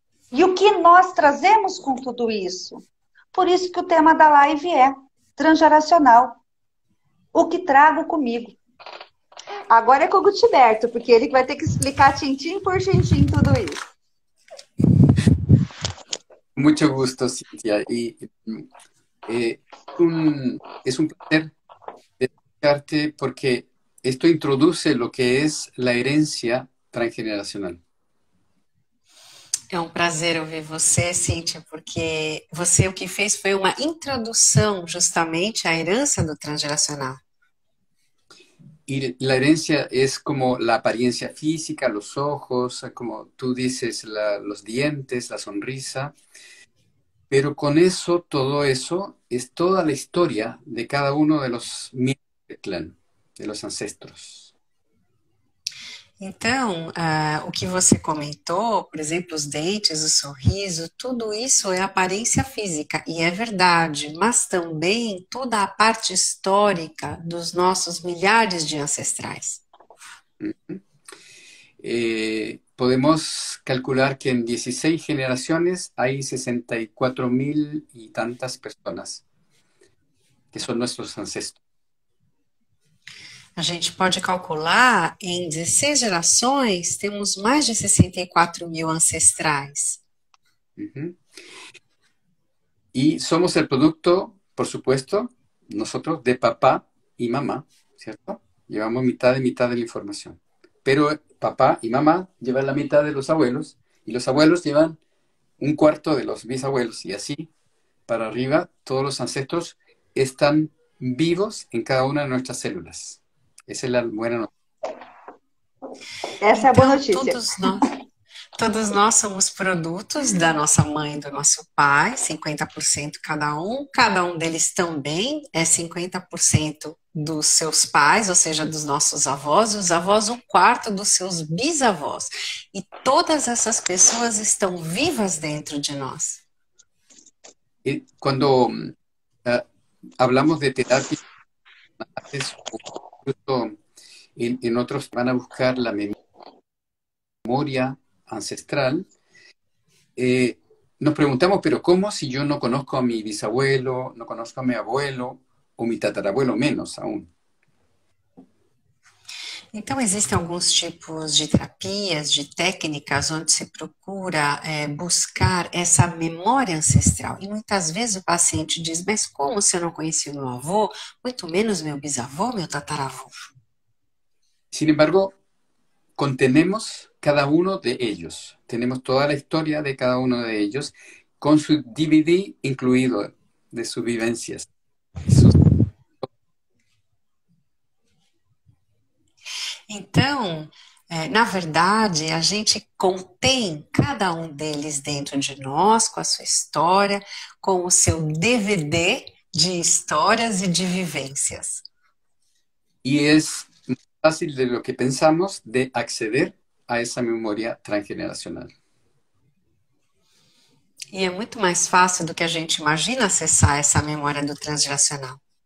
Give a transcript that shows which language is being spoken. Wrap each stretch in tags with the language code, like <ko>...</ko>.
<pt>E o que nós trazemos com tudo isso? Por isso que o tema da live é transgeracional. O que trago comigo. Agora é com o Gutberto, porque ele vai ter que explicar tintim por tintim tudo isso.</pt> <es>Mucho gusto, Cintia. Y es un placer escucharte porque esto introduce lo que es la herencia transgeneracional.</es> <pt>É um prazer ouvir você, Cíntia, porque você o que fez foi uma introdução justamente à herança do transgeracional.</pt> <es>Y la herencia es como la apariencia física, los ojos, como tú dices, los dientes, la sonrisa. Pero con eso, todo eso, es toda la historia de cada uno de los miembros del clã, de los ancestros.</es> <pt>Então, o que você comentou, por exemplo, os dentes, o sorriso, tudo isso é aparência física, e é verdade, mas também toda a parte histórica dos nossos milhares de ancestrais.</pt> <es>podemos calcular que en 16 generaciones hay 64.000 y tantas personas que son nuestros ancestros.</es> <pt>A gente pode calcular, em 16 gerações, temos mais de 64 mil ancestrais. Ujú.</pt> <es>Y somos el producto, por supuesto, nosotros, de papá y mamá, ¿cierto? Llevamos mitad de la información. Pero papá y mamá llevan la mitad de los abuelos y los abuelos llevan un cuarto de los bisabuelos y así para arriba todos los ancestros están vivos en cada una de nuestras células. Esa es la buena noticia.</es> <pt>Essa é a boa Então, notícia. todos nós somos produtos da nossa mãe e do nosso pai, 50% cada um deles também é 50% dos seus pais, ou seja, dos nossos avós, e os avós um quarto dos seus bisavós. E todas essas pessoas estão vivas dentro de nós.</pt> <es>Y cuando hablamos de terapia, incluso en otros van a buscar la memoria ancestral, nos preguntamos, pero ¿cómo si yo no conozco a mi bisabuelo, no conozco a mi abuelo o mi tatarabuelo menos aún?</es> <pt>Então, existem alguns tipos de terapias, de técnicas, onde se procura buscar essa memória ancestral. E muitas vezes o paciente diz, mas como se eu não conheci o meu avô, muito menos meu bisavô, meu tataravô?</pt> <es>Sin embargo, contenemos cada uno de ellos. Tenemos toda la historia de cada uno de ellos, con su DVD incluido de sus vivencias.</es> <pt>Então, na verdade, a gente contém cada um deles dentro de nós, com a sua história, com o seu DVD de histórias e de vivências.</pt> <es>Y es más fácil de lo que pensamos de acceder a esa memoria transgeneracional.</es> <pt>E é muito mais fácil do que a gente imagina acessar essa memória do transgeracional.</pt>